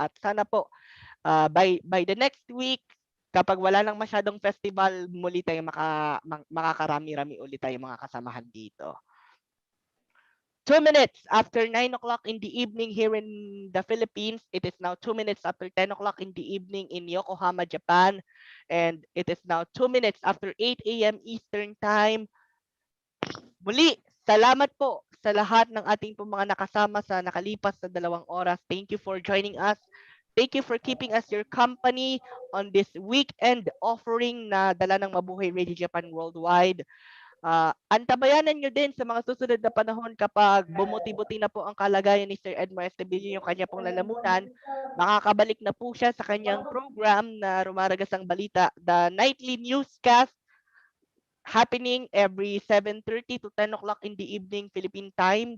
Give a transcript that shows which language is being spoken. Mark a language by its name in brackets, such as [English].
[Filipino] At sana po [English] by the next week, [Filipino] kapag wala nang masyadong festival, muli tayo makakarami-rami ulit tayo mga kasamahan dito. [English] 2 minutes after 9 o'clock in the evening here in the Philippines. It is now 2 minutes after 10 o'clock in the evening in Yokohama, Japan. And it is now 2 minutes after 8 a.m. Eastern Time. [Filipino] Muli, salamat po sa lahat ng ating po mga nakasama sa nakalipas na 2 oras. [English] Thank you for joining us. Thank you for keeping us your company on this weekend offering [Filipino] na dala ng [English] Mabuhay Radio Japan Worldwide. [Filipino] Antabayanan nyo din sa mga susunod na panahon kapag bumuti-buti na po ang kalagayan ni Sir Edmar Estabilio yung kanya pong lalamunan, makakabalik na po siya sa kanyang program na Rumaragas ang Balita, [English] the nightly newscast happening every 7:30 to 10 o'clock in the evening Philippine time.